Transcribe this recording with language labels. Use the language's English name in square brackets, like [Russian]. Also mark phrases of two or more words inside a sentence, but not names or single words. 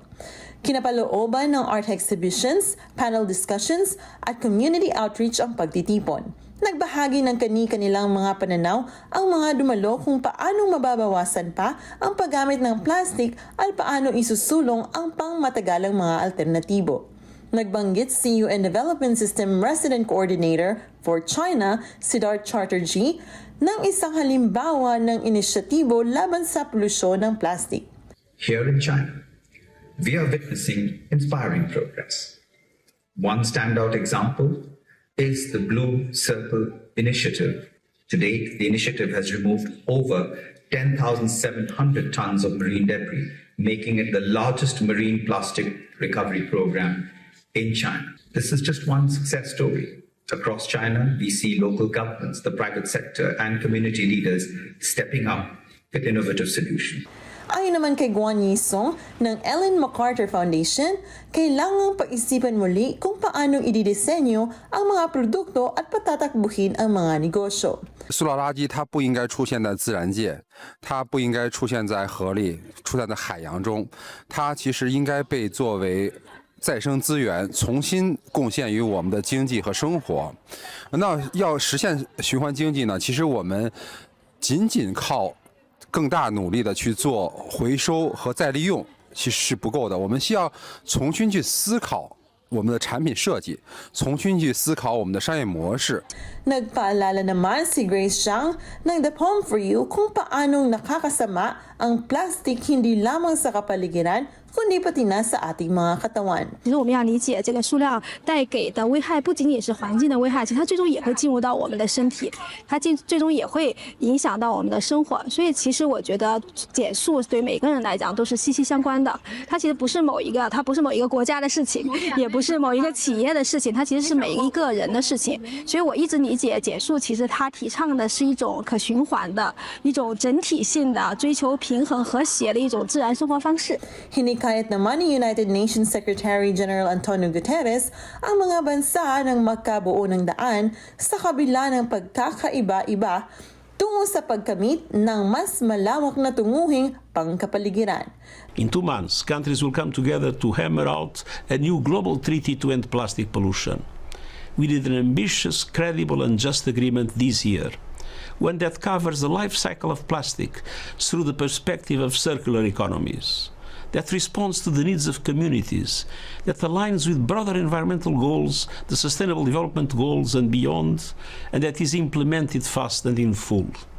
[Filipino] Kinapalooban ng [English] art exhibitions, panel discussions [Filipino] at [English] community outreach [Filipino] ang pagtitipon. Nagbahagi ng kani-kanilang mga pananaw ang mga dumalo kung paano mababawasan pa ang paggamit ng plastic at paano isusulong ang pangmatagalang mga alternatibo. Nagbanggit si [English] UN Development System Resident Coordinator for China, [Filipino] Siddharth Chatterjee, ng isang halimbawa ng inisyatibo laban sa polusyon ng plastic. [English] Here in China, we are witnessing inspiring progress. One standout example is the Blue Circle Initiative. To date, the initiative has removed over 10,700 tons of marine debris, making it the largest marine plastic recovery program in China. This is just one success story. Across China, we see local governments, the private sector, and community leaders stepping up with innovative solutions. [Filipino] Ayon naman kay Guan Yisong ng Ellen MacArthur Foundation, kailangang pag-isipan muli kung paanong ididisenyo ang mga produkto at patatakbuhin ang mga negosyo. [Chinese] 塑料垃圾它不应该出现在自然界，它不应该出现在河里，出现在海洋中，它其实应该被作为再生资源重新贡献于我们的经济和生活。那要实现循环经济呢，其实我们仅靠更大努力的去做回收和再利用其实是不够的，我们需要重新去思考我们的产品设计，重新去思考我们的商业模式。 [Filipino] Nagpaalala naman si Grace Zhang ng The Poem for You kung paanong nakakasama ang plastic hindi lamang sa kapaligiran kundi pati na sa ating mga katawan. [Chinese] 其实我们要理解这个塑料带给的危害不仅仅是环境的危害，其实它最终也会进入到我们的身体，它最终也会影响到我们的生活。所以其实我觉得减塑对每个人来讲都是息息相关的。它其实不是某一个国家的事情，也不是某一个企业的事情，它其实是每一个人的事情。所以我一直理解减塑其实它提倡的是一种可循环的、一种整体性的、追求平衡和谐的一种自然生活方式。 [Filipino] Hinikayat naman ni [English] United Nations Secretary General [Filipino] Antonio Guterres ang mga bansa ng magkabuo ng daan sa kabila ng pagkakaiba-iba tungo sa pagkamit ng mas malawak na tunguhing pangkapaligiran. [English] In 2 months, countries will come together to hammer out a new global treaty to end plastic pollution. We need an ambitious, credible and just agreement this year, one that covers the life cycle of plastic through the perspective of circular economies, that responds to the needs of communities, that aligns with broader environmental goals, the Sustainable Development Goals and beyond, and that is implemented fast and in full.